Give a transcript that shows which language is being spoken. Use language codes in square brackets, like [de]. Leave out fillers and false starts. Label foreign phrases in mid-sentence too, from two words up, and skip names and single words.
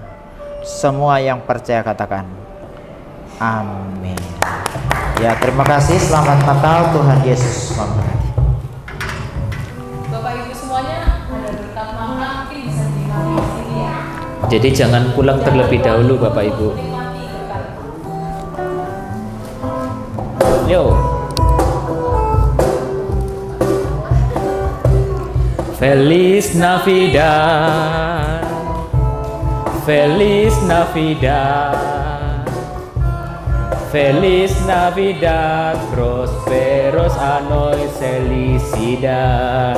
[id] Semua yang percaya katakan amin. Ya, terima kasih. Selamat Natal. Tuhan Yesus memberkati. Bapak Ibu semuanya, ada berkat makan mungkin bisa dinikmati di sini ya. Jadi jangan pulang terlebih dahulu Bapak Ibu. Nikmati berkat. Yo. [es] Feliz Navidad, Feliz Navidad, Feliz Navidad, prosperos años felicidad.